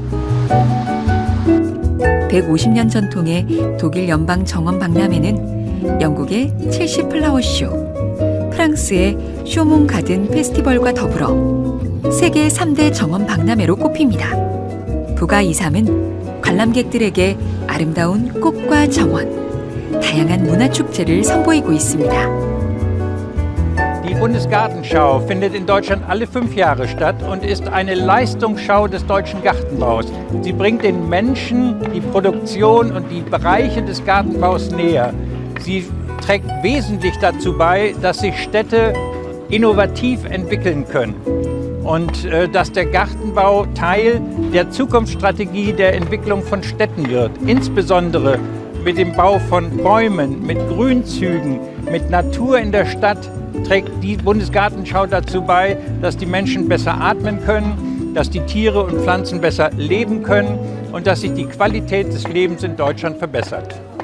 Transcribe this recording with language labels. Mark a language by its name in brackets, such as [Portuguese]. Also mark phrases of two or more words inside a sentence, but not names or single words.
[Korean] 150년 전통의 독일 연방 정원 박람회는 영국의 첼시 플라워쇼, 프랑스의 쇼몽 가든 페스티벌과 더불어 세계 3대 정원 박람회로 꼽힙니다. 부가2.3은 관람객들에게 아름다운 꽃과 정원, 다양한 문화축제를 선보이고 있습니다. [German] Die Bundesgartenschau findet in Deutschland alle 5 Jahre statt und ist eine Leistungsschau des deutschen Gartenbaus. Sie bringt den Menschen die Produktion und die Bereiche des Gartenbaus näher. Sie trägt wesentlich dazu bei, dass sich Städte innovativ entwickeln können und dass der Gartenbau Teil der Zukunftsstrategie der Entwicklung von Städten wird, insbesondere mit dem Bau von Bäumen, mit Grünzügen, mit Natur in der Stadt trägt die Bundesgartenschau dazu bei, dass die Menschen besser atmen können, dass die Tiere und Pflanzen besser leben können und dass sich die Qualität des Lebens in Deutschland verbessert.